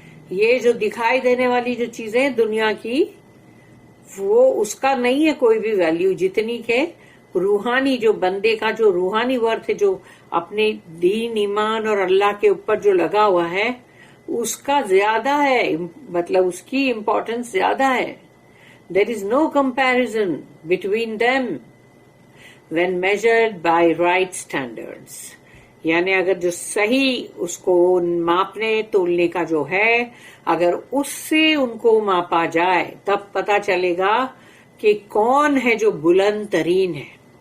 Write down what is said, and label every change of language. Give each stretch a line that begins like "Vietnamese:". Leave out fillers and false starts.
Urdu: یہ جو دکھائی دینے والی جو چیزیں دنیا کی، وہ اس کا نہیں ہے کوئی بھی ویلیو، جتنی کہ روحانی جو بندے کا جو روحانی ورتھ ہے، جو اپنے دین، ایمان اور اللہ کے اوپر جو لگا ہوا ہے، اس کا زیادہ ہے، اس کی امپورٹنس زیادہ ہے.
English: There is no comparison between them when measured by right standards.
Urdu: یعنی اگر جو صحیح اس کو ماپنے تولنے کا جو ہے، اگر اس سے ان کو ماپا جائے، تب پتا چلے گا کہ کون ہے جو بلند ترین ہے.